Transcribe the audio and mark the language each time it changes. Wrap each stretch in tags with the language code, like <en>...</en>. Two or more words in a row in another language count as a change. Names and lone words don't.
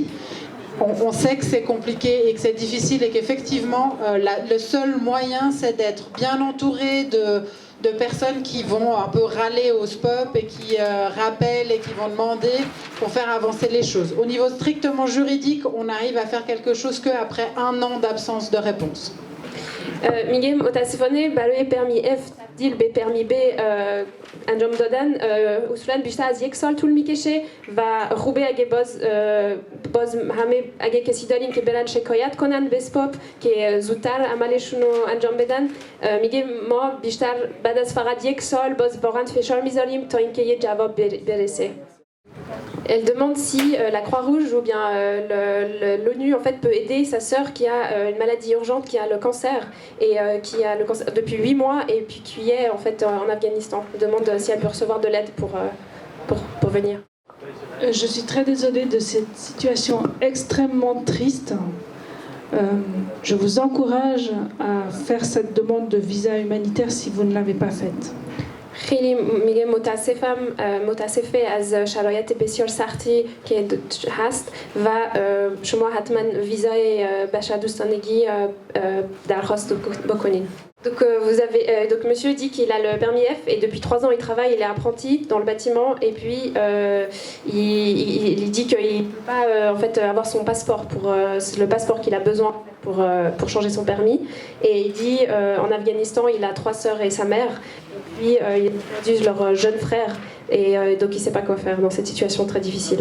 <fr>On sait que c'est compliqué et que c'est difficile et qu'effectivement le seul moyen c'est d'être bien entouré de personnes qui vont un peu râler au SPOP et qui rappellent et qui vont demander pour faire avancer les choses. Au niveau strictement juridique, on arrive à faire quelque chose qu'après un an d'absence de réponse.</fr> <fa>میگه متاسفانه برای پرمی F تبدیل به پرمی B انجام دادن اصولا بیشتر از 1 سال طول میکشه و خوبه اگه باز همه اگه کسی دارین که برن شکایت کنن به سپاپ که زودتر عملشون رو انجام بدن. میگه ما بیشتر بعد از فقط 1 سال باز واقعا فشار میذاریم تا اینکه یه جواب برسه.</fa> <fr>Elle demande si la Croix-Rouge ou bien l'ONU en fait peut aider sa sœur qui a une maladie urgente, qui a le cancer et qui a le cancer depuis 8 mois et puis qui est en fait en Afghanistan. Elle demande si elle peut recevoir de l'aide pour venir. Je suis très désolée de cette situation extrêmement triste. Je vous encourage à faire cette demande de visa humanitaire si vous ne l'avez pas faite.</fr> <fa>خیلی میگه متاسفه از شرایط بسیار سختی که هست و شما حتما ویزای بشردوستانگی درخواست بکنین.</fa> <fr>Donc, donc monsieur dit qu'il a le permis F et depuis 3 ans il travaille, il est apprenti dans le bâtiment et puis il dit qu'il ne peut pas en fait, avoir son passeport, le passeport qu'il a besoin pour changer son permis. Et il dit en Afghanistan il a 3 sœurs et sa mère, et puis ils ont perdu leur jeune frère et donc il ne sait pas quoi faire dans cette situation très difficile.</fr>